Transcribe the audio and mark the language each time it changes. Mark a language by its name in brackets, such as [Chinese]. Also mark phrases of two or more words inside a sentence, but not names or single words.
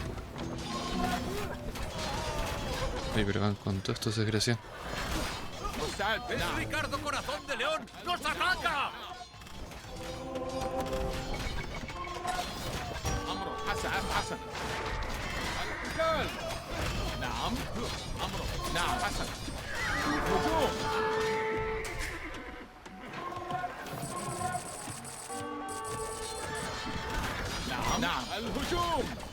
[Spanish] Ay, pero van con todos estos desgraciados. [Arabic] مستعد [Spanish] ¡Es [Arabic] نعم [Spanish] Ricardo Corazón de León! ¡Nos ataca! [Arabic] أمره حسن القتال نعم أمره نعم حسن هجوم نعم الهجوم